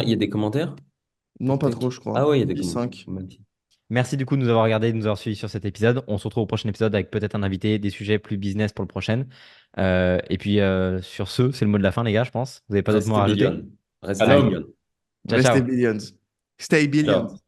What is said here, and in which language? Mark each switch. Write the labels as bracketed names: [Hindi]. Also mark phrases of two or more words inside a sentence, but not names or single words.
[French] il y a des commentaires? Non, Tac, pas tac. trop, je crois. Ah ouais, il y a des commentaires. 10-5. Merci du coup de nous avoir regardé, de nous avoir suivis sur cet épisode. On se retrouve au prochain épisode avec peut-être un invité, des sujets plus business pour le prochain. Et puis sur ce, c'est le mot de la fin, les gars, je pense. Vous n'avez pas d'autres mots à Restez rajouter? billion. Restez Alors, Allez, billion. ciao, Restez ciao. [English] billions. Stay billions. [French] Ciao.